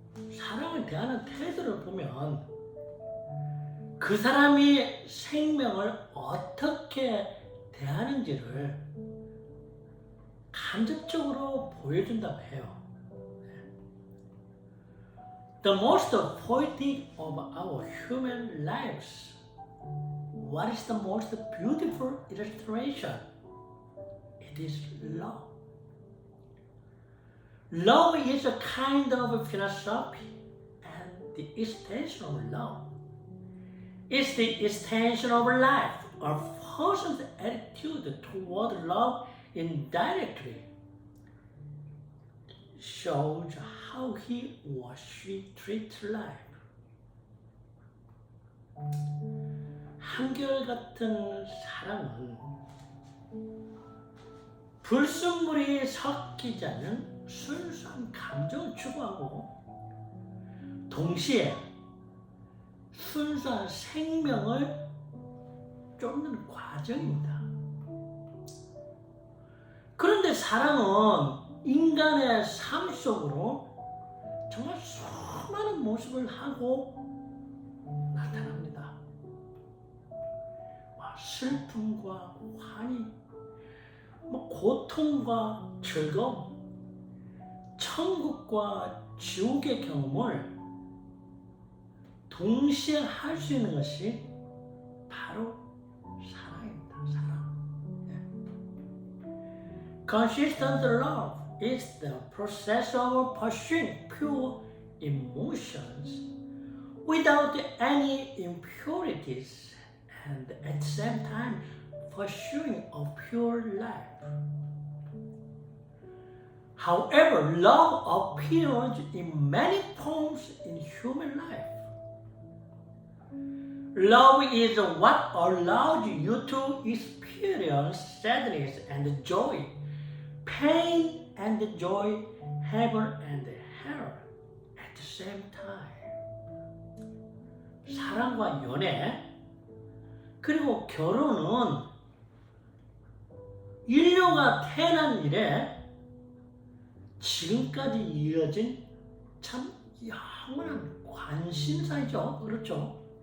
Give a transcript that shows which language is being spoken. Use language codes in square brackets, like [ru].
[ko] 사랑을 대하는 태도를 보면 그 사람이 생명을 어떻게 대하는지를 간접적으로 보여준다고 해요. [en] The most poetic of our human lives. What is the most beautiful illustration? It is love. Love is a kind of philosophy and the extension of love. It's the extension of life. A person's attitude toward love indirectly shows how he or she treats life. [ko] 한결같은 사랑은 불순물이 섞이지 않는 순수한 감정을 추구하고 동시에 순수한 생명을 쫓는 과정입니다. 그런데 사랑은 인간의 삶 속으로 정말 수많은 모습을 하고 나타납니다. 슬픔과 환희, 고통과 즐거움, 천국과 지옥의 경험을 동시에 할 수 있는 것이 바로 사랑입니다. 사랑. [en] Consistent love is the process of pursuing pure emotions without any impurities and at the same time pursuing a pure life. However, love appears in many forms in human life. Love is what allows you to experience sadness and joy, pain and joy, heaven and hell at the same time. [ko] 사랑과 연애 그리고 결혼은 인류가 태어난 이래 지금까지 이어진 참 영원한 관심사이죠. 그렇죠?